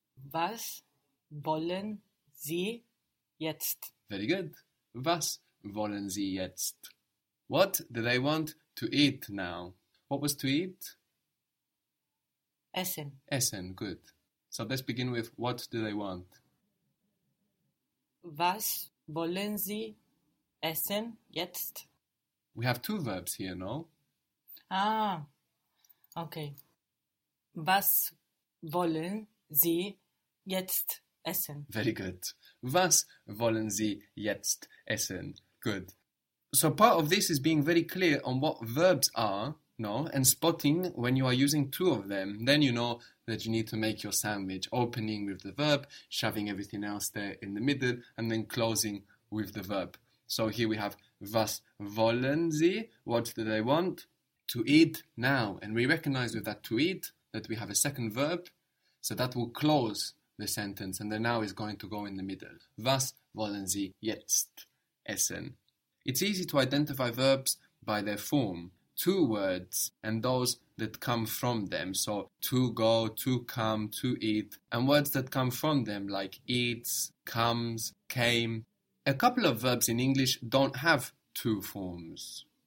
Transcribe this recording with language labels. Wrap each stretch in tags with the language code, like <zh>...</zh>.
<de>Was wollen Sie jetzt?</de> <en>Very good.</en> <de>Was wollen Sie jetzt?</de> <en>What do they want to eat now? What was to eat?</en> <de>Essen. Essen, good.</de> <en>So let's begin with what do they want?</en> <de>Was wollen Sie essen jetzt?</de> <en>We have two verbs here, no? Ah, okay.</en> <de>Was wollen Sie jetzt essen?</de> <en>Very good.</en> <de>Was wollen Sie jetzt essen?</de> <en>Good. So part of this is being very clear on what verbs are, no, and spotting when you are using two of them. Then you know that you need to make your sandwich, opening with the verb, shoving everything else there in the middle, and then closing with the verb. So here we have</en> <de>was wollen Sie?</de> <en>What do they want? To eat now. And we recognize with that to eat that we have a second verb. So that will close the sentence, and the now is going to go in the middle.</en> <de>Was wollen Sie jetzt essen?</de> <en>It's easy to identify verbs by their form, two words and those that come from them. So to go, to come, to eat, and words that come from them like eats, comes, came. A couple of verbs in English don't have two forms.</en>